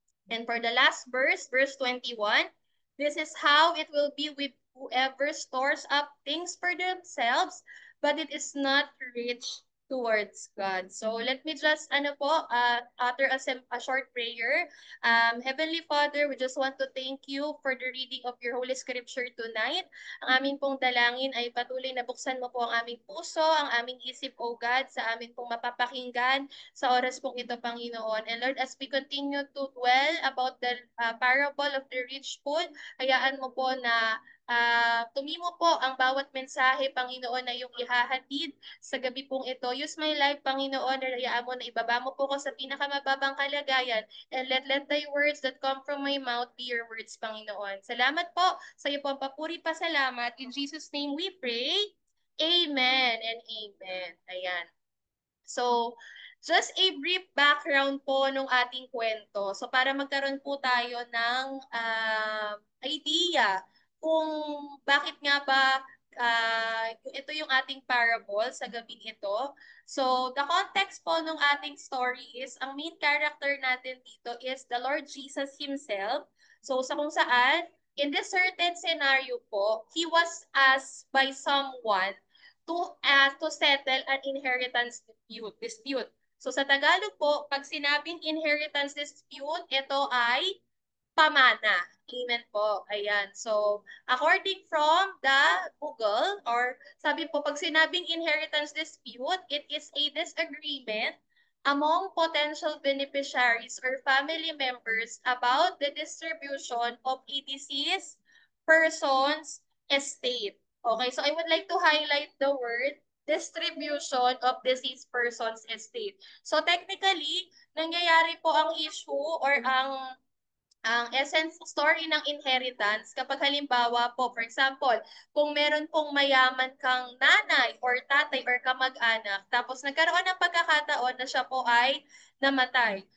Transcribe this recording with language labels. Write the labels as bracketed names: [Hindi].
[English] And for the last verse, verse 21, this is how it will be with whoever stores up things for themselves, but it is not rich towards God. So let me just utter a short prayer. Heavenly Father, we just want to thank you for the reading of your Holy Scripture tonight. [Filipino] Ang aming pong dalangin ay patuloy na buksan mo po ang aming puso, ang aming isip, O God, sa aming pong mapapakinggan sa oras pong ito, Panginoon. [English] And Lord, as we continue to dwell about the parable of the rich fool, [Filipino] hayaan mo po na tumimo po ang bawat mensahe, Panginoon, na iyong ihahatid sa gabi pong ito. [English] Use my life, [Filipino] Panginoon, na hayaan mo na ibaba mo po ko sa pinakamababang kalagayan. [English] And let thy words that come from my mouth be your words, Panginoon. [Filipino] Salamat po sa iyo po ang papuri pa salamat. [English] In Jesus' name we pray. Amen and amen. Ayan. So, just a brief background [Filipino] po nung ating kwento. So, para magkaroon po tayo ng idea kung bakit nga ba ito yung ating parable sa gabing ito. [English] So, the context [Filipino] po nung ating [English] story is, ang main character natin dito is the Lord Jesus Himself. So, [Filipino] sa kung saan, [English] in this certain scenario po, He was asked by someone to settle an inheritance dispute. [Filipino] So sa Tagalog po, pag sinabing inheritance dispute, ito ay pamana. Amen po. Ayan. [English] So, according from the Google, [Filipino] or sabi po, pag sinabing [English] inheritance dispute, it is a disagreement among potential beneficiaries or family members about the distribution of a deceased person's estate. Okay, so I would like to highlight the word distribution of deceased person's estate. [Filipino] So technically, nangyayari po ang issue or ang essence story ng inheritance kapag halimbawa po, [English] for example, [Filipino] kung meron pong mayaman kang nanay or tatay or kamag-anak, tapos nagkaroon ng pagkakataon na siya po ay namatay.